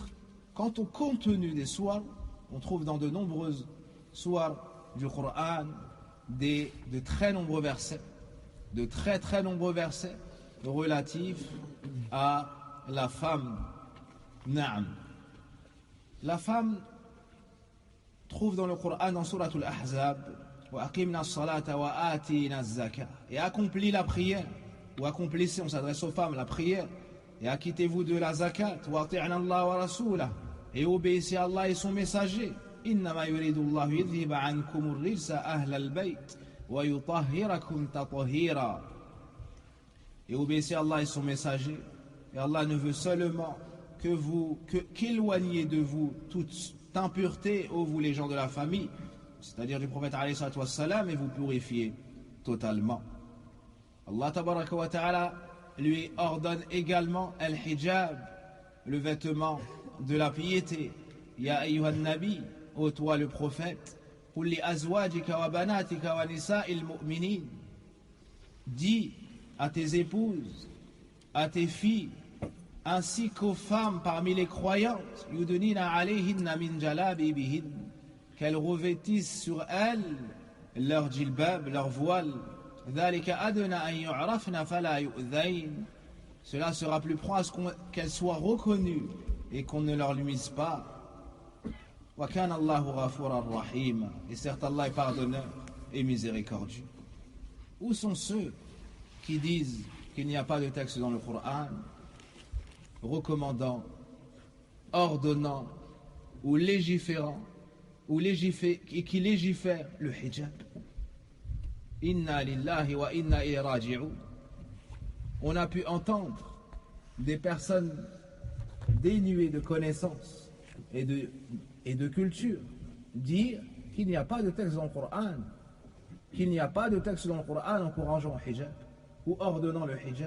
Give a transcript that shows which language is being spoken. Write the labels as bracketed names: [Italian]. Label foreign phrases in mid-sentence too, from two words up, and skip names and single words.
[French] Quant au contenu des sourates, on trouve dans de nombreuses sourates du Coran de très nombreux versets, de très nombreux versets relatifs à la femme. Naam. La femme trouve dans le Coran, dans Suratul Ahzab, [Arabic] وأقمن الصلاة وآتين الزكاة, [French] et accomplis la prière, ou accomplissez, on s'adresse aux femmes, la prière, et acquittez-vous de la zakat, [Arabic] وأطعن الله ورسوله, [French] et obéissez à Allah et son messager. [Arabic] إنما يريد الله يذهب عنكم الرجس أهل البيت ويطهركم تطهيرا. [French] Et obéissez à Allah et son messager, et Allah ne veut seulement qu'éloignez de vous toute impureté, ô vous les gens de la famille, c'est-à-dire du prophète [Arabic] عليه الصلاة والسلام, [French] et vous purifiez totalement. [Arabic] الله تبارك وتعالى [French] lui ordonne également al-hijab, le vêtement de la piété. [Arabic] يا أيها النبي, [French] ô toi le prophète, [Arabic] قل لأزواجك وبناتك ونساء المؤمنين, [French] dis à tes épouses, à tes filles, ainsi qu'aux femmes parmi les croyantes, [Arabic] يدنين عليهن من جلابيبهن, [French] qu'elles revêtissent sur elles leur djilbab, leur voile. [Arabic] ذلك أدنى أن يعرفن فلا يؤذين. [French] Cela sera plus proche qu'elles soient reconnues et qu'on ne leur nuise pas. [Arabic] وكان الله غفورا رحيما. [French] Et certes Allah est pardonneur et miséricordieux. Où sont ceux qui disent qu'il n'y a pas de texte dans le Coran recommandant, ordonnant ou légiférant et qui légifère le hijab? [Arabic] إنا لله وإنا إليه راجعون. [French] On a pu entendre des personnes dénuées de connaissances et de culture dire qu'il n'y a pas de texte dans le Coran, qu'il n'y a pas de texte dans le Coran encourageant le hijab ou ordonnant le hijab.